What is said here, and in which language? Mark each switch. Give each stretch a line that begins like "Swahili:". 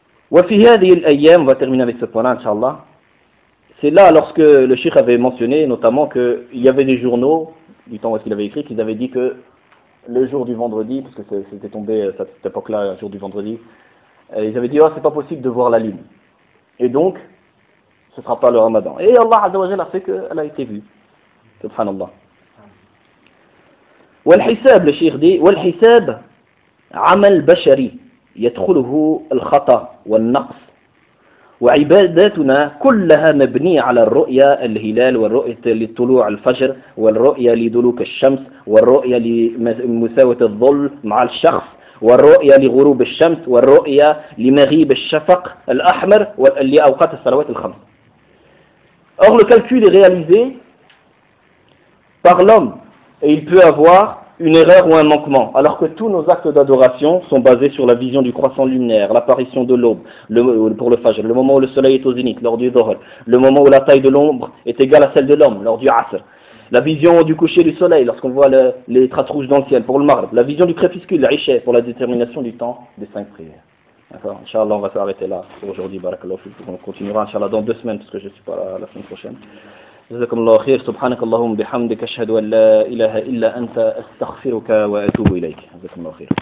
Arabic: وفي هذه الأيام,
French: on va terminer avec ce point-là, Inch'Allah. C'est là lorsque le Cheikh avait mentionné notamment qu'il y avait des journaux, du temps où il avait écrit, qu'ils avaient dit que le jour du vendredi, parce que c'était tombé à cette époque-là, le jour du vendredi, ils avaient dit, oh, c'est pas possible de voir la lune. Et donc, ce ne sera pas le Ramadan. Et Allah Azza wa Jalla a fait qu'elle a été vue. Subhanallah.
Arabic: والحساب,
French: le Cheikh dit,
Arabic: والحساب عمل بشري. يدخله الخطأ والنقص وعباداتنا كلها مبنية على الرؤية الهلال والرؤية لطلوع الفجر والرؤية لدلوك الشمس والرؤية لمساواة الظل مع الشخص والرؤية لغروب الشمس والرؤية لمغيب الشفق الأحمر لأوقات الصلوات الخمس.
French: Or le calcul est réalisé par l'homme et il peut avoir une erreur ou un manquement, alors que tous nos actes d'adoration sont basés sur la vision du croissant lunaire, l'apparition de l'aube pour le fajr, le moment où le soleil est au zénith, lors du dhuhr, le moment où la taille de l'ombre est égale à celle de l'homme, lors du asr, la vision du coucher du soleil, lorsqu'on voit les traces rouges dans le ciel, pour le maghrib, la vision du crépuscule, la richesse, pour la détermination du temps des cinq prières. D'accord, Inch'Allah, on va s'arrêter là pour aujourd'hui, barakallahu fi, on continuera, Inch'Allah, dans deux semaines, parce que je ne suis pas là la semaine prochaine.
Arabic: جزاكم الله خير سبحانك اللهم بحمدك أشهد أن لا إله إلا أنت أستغفرك وأتوب إليك جزاكم الله خير